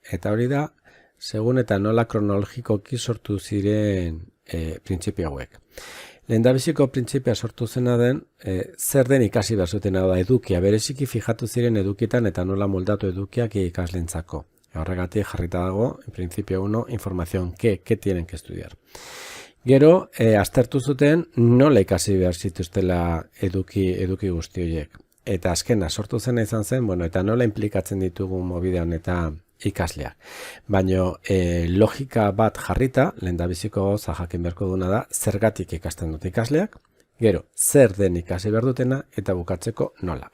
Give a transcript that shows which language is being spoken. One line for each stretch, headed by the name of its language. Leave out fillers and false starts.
Basque: Eta hori da, segun eta nola kronologikoki sortu ziren printzipio hauek. Lehendabiziko printzipioa sortu zena den, zer den ikasi behar zuten da edukia. Bereziki fijatu ziren edukietan eta nola moldatu edukiak ikaslentzako. Horregatik jarrita dago,
Spanish: en principio 1, información, ¿qué tienen que estudiar?
Basque: Gero, aztertu zuten nola ikasi behar zituztela eduki guzti horiek. Eta azkena sortu zena izan zen, bueno, eta nola implikatzen ditugu mobidean eta ikasleak. Baina logika bat jarrita, lehendabiziko gauza jakin beharko duna da, zergatik ikasten dute ikasleak, gero, zer den ikasi behar dutena, eta bukatzeko nola.